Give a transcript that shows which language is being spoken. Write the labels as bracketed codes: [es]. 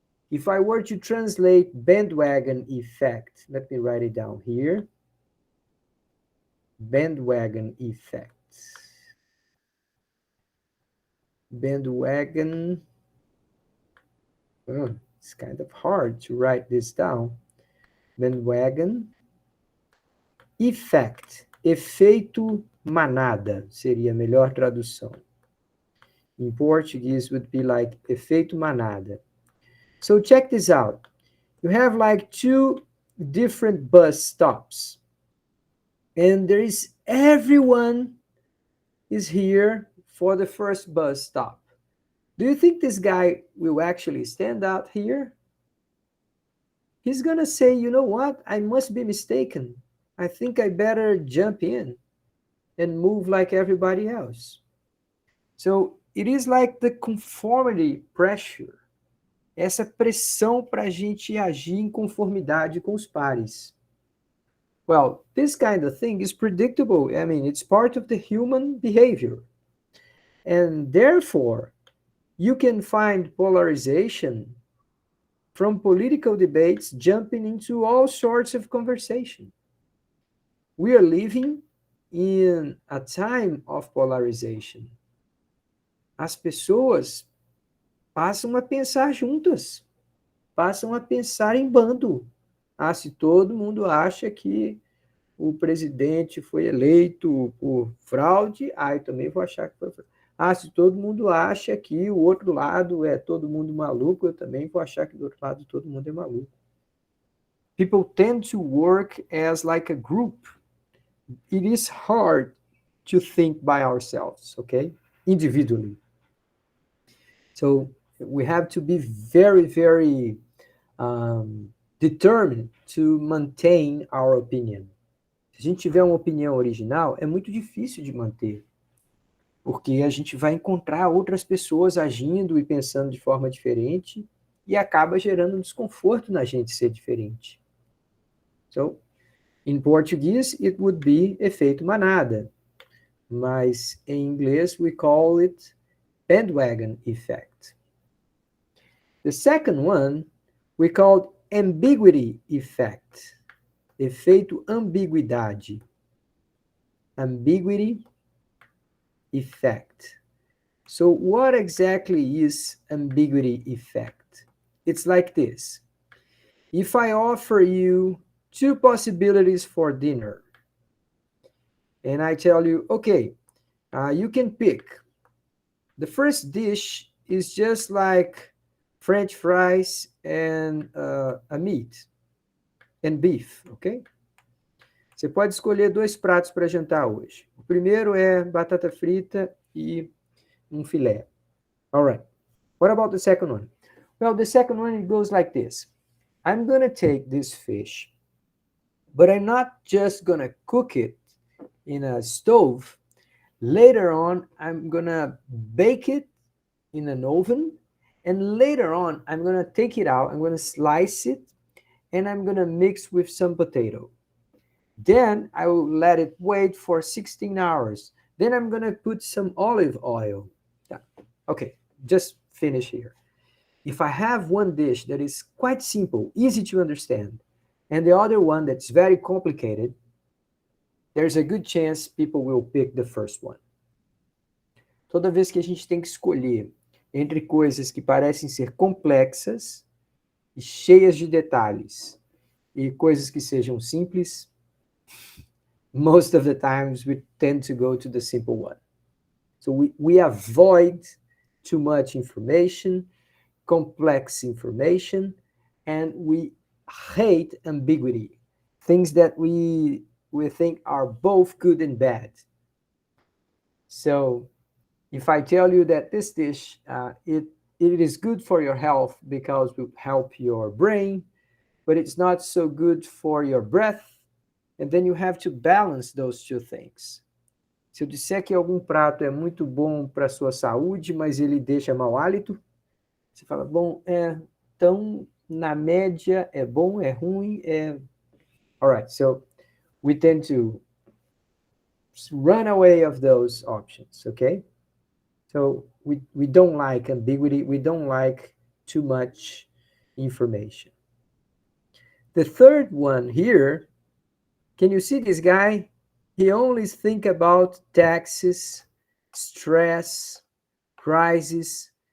[en] If I were to translate bandwagon effect, let me write it down here. Bandwagon effect. Bandwagon. Oh, it's kind of hard to write this down. Bandwagon effect. [pt] Efeito manada seria a melhor tradução. [en] In Portuguese would be like efeito manada. So check this out. You have like two different bus stops. And there is everyone is here for the first bus stop. Do you think this guy will actually stand out here? He's gonna say, you know what? I must be mistaken. I think I better jump in and move like everybody else. So it is like the conformity pressure. [pt] Essa pressão para a gente agir em conformidade com os pares. [en] Well, this kind of thing is predictable. I mean, it's part of the human behavior. And therefore, you can find polarization from political debates jumping into all sorts of conversation. We are living in a time of polarization. [pt] As pessoas passam a pensar juntas, passam a pensar em bando. Ah, se todo mundo acha que o presidente foi eleito por fraude, eu também vou achar que foi fraude. Ah, se todo mundo acha que o outro lado é todo mundo maluco, eu também vou achar que do outro lado todo mundo é maluco. [en] People tend to work as like a group. It is hard to think by ourselves, okay? Individually. So we have to be very, very determined to maintain our opinion. [pt] Se a gente tiver uma opinião original, é muito difícil de manter. Porque a gente vai encontrar outras pessoas agindo e pensando de forma diferente e acaba gerando um desconforto na gente ser diferente. [en] So, in Portuguese, it would be efeito manada. [pt] Mas em inglês, [en] we call it bandwagon effect. The second one, we call ambiguity effect. [pt] Efeito ambiguidade. Ambiguity effect. [en] So what exactly is ambiguity effect? It's like this. If I offer you two possibilities for dinner, and I tell you, okay, you can pick. The first dish is just like French fries and a meat and beef, okay? [pt] Você pode escolher dois pratos para jantar hoje. O primeiro é batata frita e um filé. [en] All right. What about the second one? Well, the second one, it goes like this. I'm going to take this fish, but I'm not just going to cook it in a stove. Later on, I'm going to bake it in an oven. And later on, I'm going to take it out. I'm going to slice it. And I'm going to mix with some potato. Then I will let it wait for 16 hours. Then I'm going to put some olive oil. Yeah. Okay, just finish here. If I have one dish that is quite simple, easy to understand, and the other one that's very complicated, there's a good chance people will pick the first one. [pt] Toda vez que a gente tem que escolher entre coisas que parecem ser complexas e cheias de detalhes e coisas que sejam simples, [en] most of the times we tend to go to the simple one. So we avoid too much information, complex information, and we hate ambiguity, things that we think are both good and bad. So If I tell you that this dish, it is good for your health because it will help your brain, but it's not so good for your breath, and then you have to balance those two things. [pt] Se eu disser que algum prato é muito bom para a sua saúde, mas ele deixa mau hálito, você fala, bom, então, na média, é bom, é ruim, [en] Alright, so we tend to run away of those options, okay? So we don't like ambiguity, we don't like too much information. The third one here, can you see this guy? He only think about taxes, stress, crisis.